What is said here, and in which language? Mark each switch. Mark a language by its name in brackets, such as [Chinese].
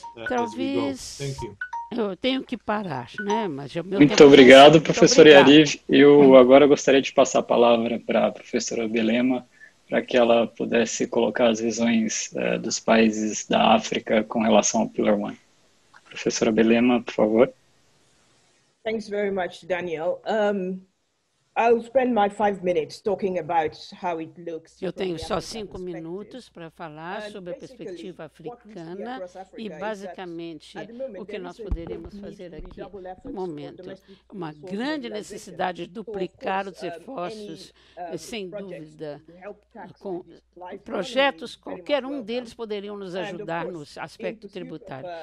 [Portuguese] Talvez eu tenho que parar, né? Mas muito obrigado, professor Yariv. Eu agora gostaria de passar a palavra para a professora Belema, para que ela pudesse colocar as visões dos países da África com relação ao Pillar 1. Professora Belema, por favor. [English] Thanks very much, Daniel. I'll spend my 5 minutes talking about how it looks. [Portuguese] Eu tenho só 5 minutos para falar sobre a perspectiva africana e, basicamente, o que nós poderíamos fazer aqui no momento. Uma grande necessidade de duplicar os esforços, sem dúvida. Com projetos, qualquer um deles poderiam nos ajudar no aspecto tributário.